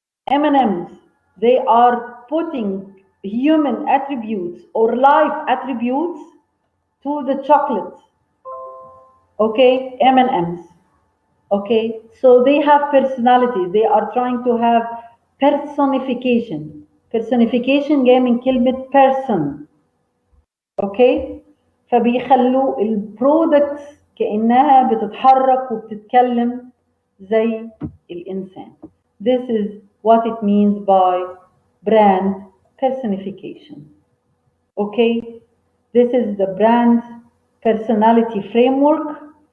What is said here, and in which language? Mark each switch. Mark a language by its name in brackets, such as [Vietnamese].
[English] M&Ms, they are putting human attributes or life attributes to the chocolate. Okay, M&Ms. Okay, so they have personality. They are trying to have personification. [Arabic] Personification جاي من كلمة person. اوكي، فبيخلوا البرودكتس كأنها بتتحرك وبتتكلم زي الإنسان. [English] This is what it means by brand personification. Okay, this is the brand personality framework.